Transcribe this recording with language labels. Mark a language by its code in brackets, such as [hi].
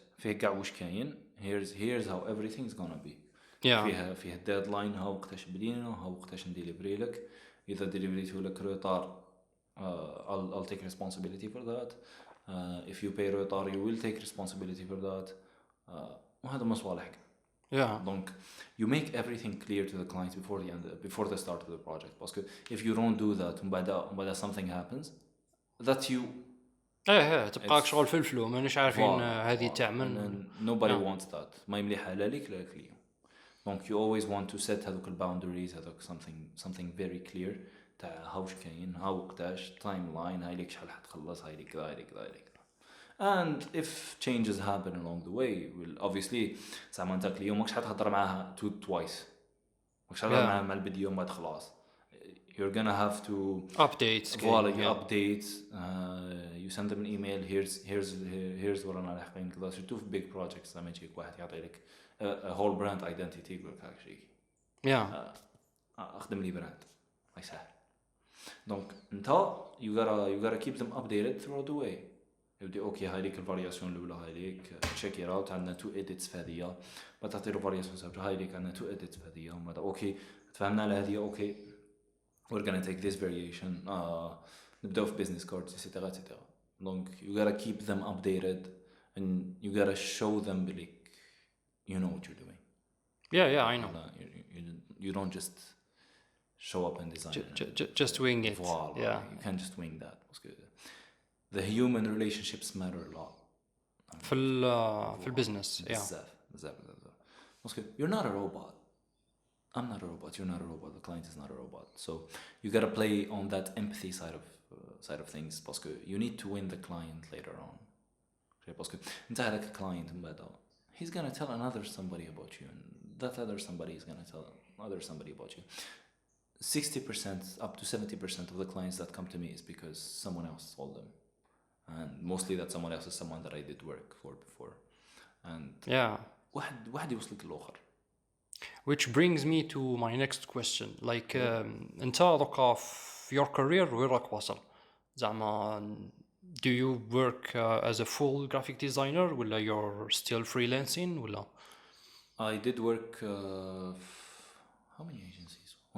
[ar] فيه كاع واش كاين [en] here's how everything's gonna be [ar] فيه الديدلاين ها وقتاش بدينا ها وقتاش نديليفري لك اذا ديليفريته لك روتار [en] I'll take responsibility for that if you pay [ar] روتار [en] you will take responsibility for that [ar] وهذا مصالح [en] Yeah. Donc you make everything clear to the client before the start of the project. Because if you don't do that وبعد something happens that you [ar] تبقاك شغل في الفلو مانيش عارفين هذه تاع [en] and [ar] من. [en] then nobody wants that. [ar] ما مليحة لا ليك لا للكليون. Donc [en] you always want to set [ar] هذوك boundaries هذوك [en] something very clear [ar] تاع هاوش كاين هاوقتاش timeline هاي ليك شحال حتخلص هاي ليك كذا هاي ليك كذا هاي ليك كذا. [en] And if changes happen along the way, well, obviously [ar] زعما انت اليوم ماكش حتهضر معاها [en] twice. [ar] ماكش حتهضر معاها مع الفيديو بعد خلاص. [en] You're gonna have to updates. You update. You send them an email. Here's what [ar] رانا لاحقين كذا. surtout في [en] big projects [ar] لما يجيك واحد يعطي لك [en] a whole brand identity [ar] يقول لك هاك شيء. أخدم لي براند ما يسهل. [en] Donc انت you gotta keep them updated throughout the way. [ar] يبدي اوكي هاي ليك الفارياسيون الاولى هاي ليك تشيك ات اوت عندنا 2 edits في هذه ما تعطي له فارياسيون سابقه هاي ليك عندنا 2 edits في هذه وما اوكي تفهمنا على هذه اوكي [en] we're gonna take this variation [ar] نبداو في [en] business cards [ar] etc etc. [en] Donc you gotta keep them updated and you gotta show them like you know what you're doing. Yeah, I know. You don't just show up and design. Just wing it. Voilà. Yeah. You can't just wing that. The human relationships matter a lot. [ar] في البيزنس. [en] بزاف. You're not a robot. I'm not a robot. You're not a robot. The client is not a robot. So you gotta play on that empathy side of things. Because you need to win the client later on. Because [ar] انت عندك [en] client بعدا he's gonna tell another somebody about you, and that other somebody is gonna tell another somebody about you. 60% up to 70% of the clients that come to me is because someone else told them. And mostly that someone else is someone that I did work for before. [ar] And واحد يوصلك للآخر. [en] Which brings me to my next question. Like [ar] انت دوكا في [en] your career [ar] وين راك واصل؟ زعما [en] do you work as a full graphic designer ولا you're still freelancing ولا؟ I did work how many agencies?